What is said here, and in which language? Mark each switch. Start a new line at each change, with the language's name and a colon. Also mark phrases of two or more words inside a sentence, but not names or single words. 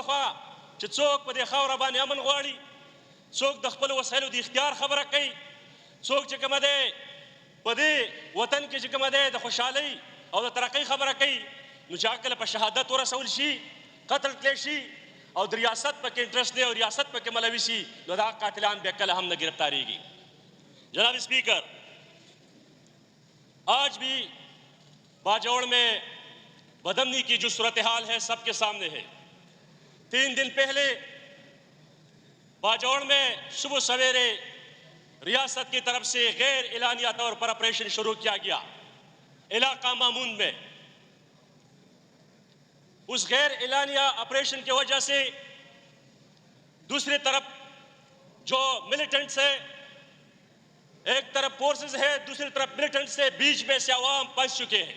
Pashto: خوا چې څوک په دې خاوره باندې امن غواړي څوک د خپلو وسایلو د اختیار خبره کوي څوک چې کومه دی په دې وطن کې چې کومه دی د خوشحالۍ او د ترقۍ خبره کوي نو چې هغه کله په شهادت ورسول شي قتل کړی شي او د ریاست پکې انټرسټ دی او ریاست پکې ملوي شي نو دا قاتلان بیا کله هم نه گرفتاریږي جناب اسپیکر
Urdu: آج بھی باجوڑ میں بدمنی کی جو صورتحال ہے سب کے سامنے ہے 3 دن پہلے باجوڑ میں صبح سویرے ریاست کی طرف سے غیر اعلانیہ طور پر آپریشن شروع کیا گیا علاقہ مامون میں. اس غیر اعلانیہ آپریشن کی وجہ سے دوسری طرف جو ملیٹنٹس ہے، ایک طرف فورسز ہے، دوسری طرف ملیٹنٹس ہے، بیچ میں سے عوام پھنس چکے ہیں.